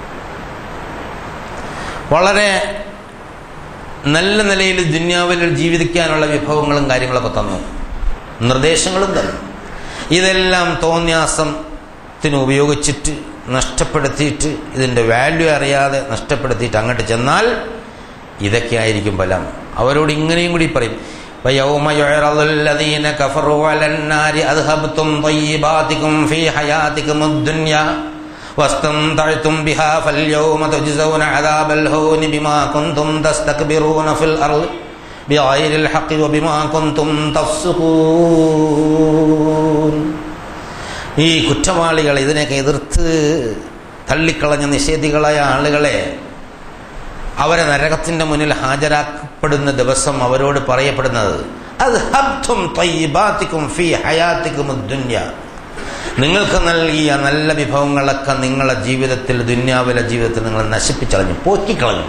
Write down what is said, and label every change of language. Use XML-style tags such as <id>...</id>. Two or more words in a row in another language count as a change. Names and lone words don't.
<ml>വളരെ നല്ല നിലയിൽ ദുനിയാവിൽ ജീവിക്കാനുള്ള വിഭവങ്ങളും കാര്യങ്ങളൊക്കെ തന്നു, നിർദ്ദേശങ്ങളും തന്നു. ഇതെല്ലാം തോന്നിയാസത്തിന് ഉപയോഗിച്ചിട്ട് നഷ്ടപ്പെടുത്തിയിട്ട്, ഇതിൻ്റെ വാല്യൂ അറിയാതെ നഷ്ടപ്പെടുത്തിയിട്ട് അങ്ങോട്ട് ചെന്നാൽ ഇതൊക്കെ ആയിരിക്കും ഫലം. അവരോട് ഇങ്ങനെയും കൂടി പറയും,</ml> <ar>وَيَوْمَ يُعْرَضُ الَّذِينَ كَفَرُوا عَلَى النَّارِ أَذْهَبْتُمْ طَيِّبَاتِكُمْ فِي حَيَاتِكُمُ الدُّنْيَا وَاسْتَمْتَعْتُمْ بِهَا فَالْيَوْمَ تُجْزَوْنَ عَذَابَ الْهُونِ بِمَا كُنْتُمْ تَسْتَكْبِرُونَ فِي الْأَرْضِ بِغَيْرِ الْحَقِّ وَبِمَا كُنْتُمْ تَفْسُقُونَ.</ar> <ml>ഈ കുറ്റവാളികൾ, ഇതിനെയൊക്കെ എതിർത്ത് തള്ളിക്കളഞ്ഞ നിഷേധികളായ ആളുകളെ അവരെ നരകത്തിന്റെ മുന്നിൽ ഹാജരാക്കപ്പെടുന്ന ദിവസം അവരോട് പറയപ്പെടുന്നത്,</ml> <ar>أذهبتم طيباتكم في حياتكم الدنيا,</ar> <ml>നിങ്ങൾക്ക് നൽകിയ നല്ല വിഭവങ്ങളൊക്കെ നിങ്ങളുടെ ജീവിതത്തിൽ, ദുനിയാവിലെ ജീവിതത്തിൽ നിങ്ങൾ നശിപ്പിച്ചളഞ്ഞു, പോറ്റിക്കളഞ്ഞു.</ml>